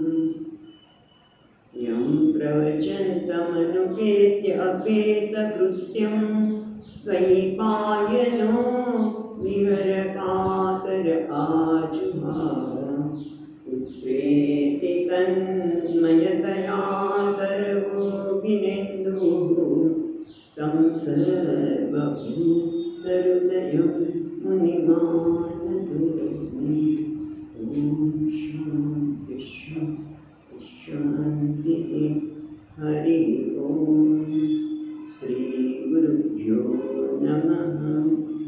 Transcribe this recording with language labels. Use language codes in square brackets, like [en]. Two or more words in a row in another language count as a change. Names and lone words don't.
[sa] યં પ્રવચन्तમનુપેત્ય અપેતકૃત્યં દ્વૈપાયનો વિહરકાતર આજુહાવ પુત્રેતિ તન્મયતયાતરવો વિનેન્દુઃ तं सर्वभूतहृदयं मुनिमानतोऽस्मि. ॐ शान्ति शान्ति शान्तिः. हरि ओम. श्री गुरुभ्यो नमः.